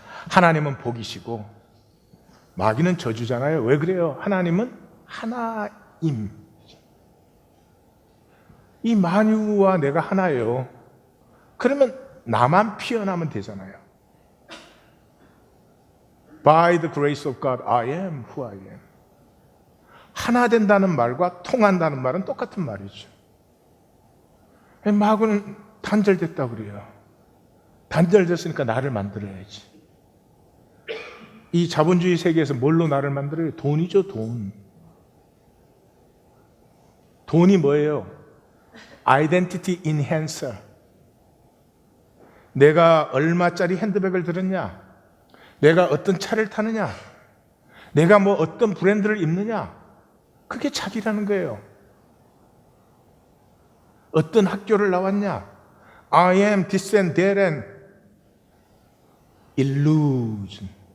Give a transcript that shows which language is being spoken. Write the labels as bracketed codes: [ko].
[ko] 하나님은 복이시고 마귀는 저주잖아요. 왜 그래요? 하나님은 하나임. 이 만유와 내가 하나예요. 그러면 나만 피어나면 되잖아요. [en] By the grace of God, I am who I am. [ko] 하나 된다는 말과 통한다는 말은 똑같은 말이죠. 마귀는 단절됐다고 그래요. 단절됐으니까 나를 만들어야지. 이 자본주의 세계에서 뭘로 나를 만들어요? 돈이죠, 돈. 돈이 뭐예요? [en] Identity enhancer. [ko] 내가 얼마짜리 핸드백을 들었냐? 내가 어떤 차를 타느냐? 내가 뭐 어떤 브랜드를 입느냐, 그게 자기라는 거예요. 어떤 학교를 나왔냐, [en] I am this and that and illusion.